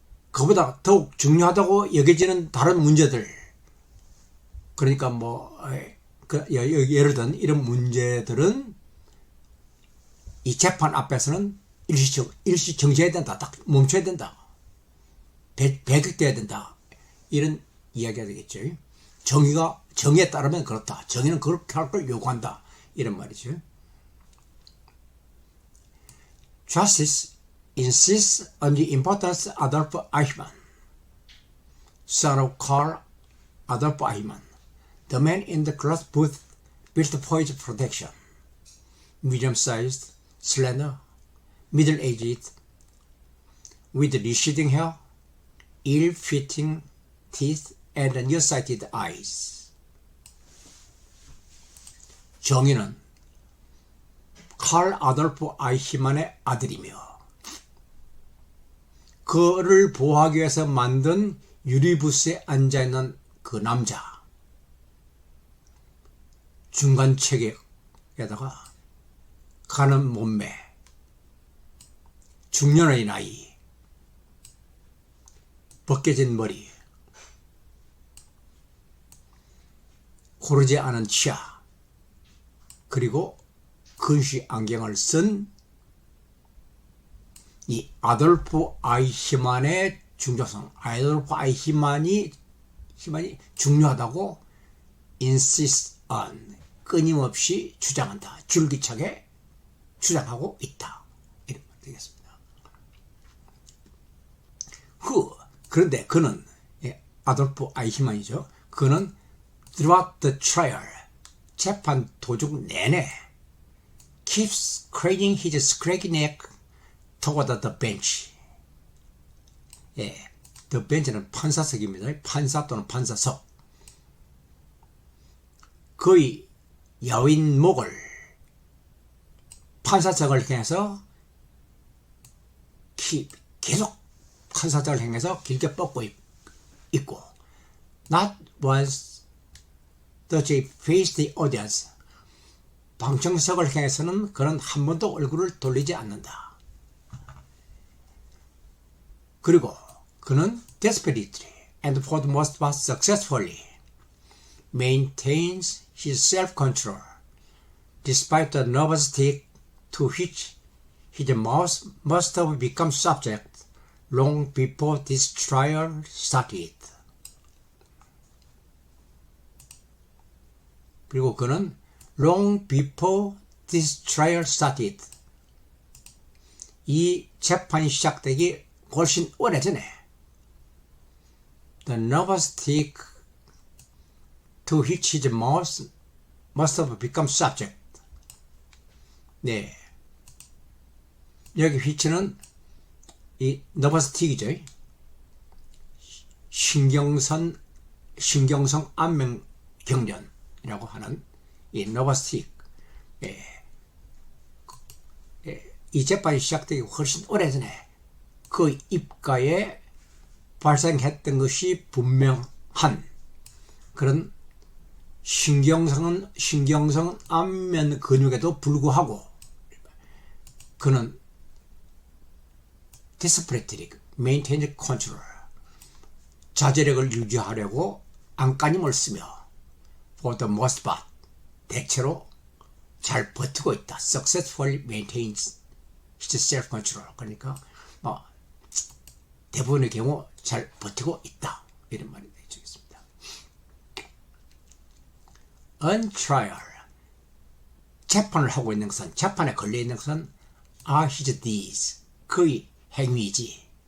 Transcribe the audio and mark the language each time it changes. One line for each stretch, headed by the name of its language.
Korean: 그보다 더욱 중요하다고 여겨지는 다른 문제들 그러니까 예를 든 이런 문제들은 이 재판 앞에서는 일시 정지해야 된다. 딱 멈춰야 된다. 배격돼야 된다. 이런 이야기가 되겠죠. 정의에 따르면 그렇다. 정의는 그렇게 할 걸 요구한다. 이런 말이죠.
English: Justice insists on the importance of Adolf Eichmann, son of Karl Adolf Eichmann, the man in the glass booth built for his protection. Medium-sized, slender, middle-aged, with receding hair, ill-fitting teeth, and nearsighted eyes.
Korean: 정의는 칼 아돌프 아이히만의 아들이며 그를 보호하기 위해서 만든 유리부스에 앉아있는 그 남자 중간 체격에다가 가는 몸매 중년의 나이 벗겨진 머리 고르지 않은 치아 그리고 근시 안경을 쓴 이 아돌프 아이히만의 중요성, 아돌프 아이히만이 중요하다고
English: insist on,
Korean: 끊임없이 주장한다. 줄기차게 주장하고 있다. 되겠습니다. 그런데 그는 아돌프 아이히만이죠. 그는
English: throughout the trial,
Korean: 재판 도중 내내
English: keeps craning his scraggy neck toward the bench.
Korean: the bench는 판사석입니다. 판사 또는 판사석. 그의 여인 목을 판사석을 향해서 계속 판사석을 향해서 길게 뻗고 있고,
English: not once does he face the audience.
Korean: 방청석을 향해서는 그는 한 번도 얼굴을 돌리지 않는다. 그리고 그는
English: desperately and for the most part successfully maintains his self-control despite the nervous tic to which his mouth must have become subject long before this trial started.
Korean: 그리고 그는
English: long before this trial started,
Korean: 이 재판이 시작되기 훨씬 오래전에
English: the nervous tic to which his mouth must have become subject.
Korean: 네, 여기 which는 이 nervous tic이죠. 신경성 안면 경련이라고 하는 이 nervous tic. 이 재판이 시작되기 훨씬 오래전에 그 입가에 발생했던 것이 분명한 그런 신경성 안면 근육에도 불구하고 그는
English: desperately maintain control,
Korean: 자제력을 유지하려고 안간힘을 쓰며
English: for the most part,
Korean: 대체로 잘 버티고 있다.
English: successfully maintains his self-control.
Korean: 그러니까 대부분의 경우 잘 버티고 있다, 이런 말이 되겠습니다.
English: On trial,
Korean: 재판을 하고 있는 것은, 재판에 걸려 있는 것은
English: are his deeds,
Korean: 그의 행위이지,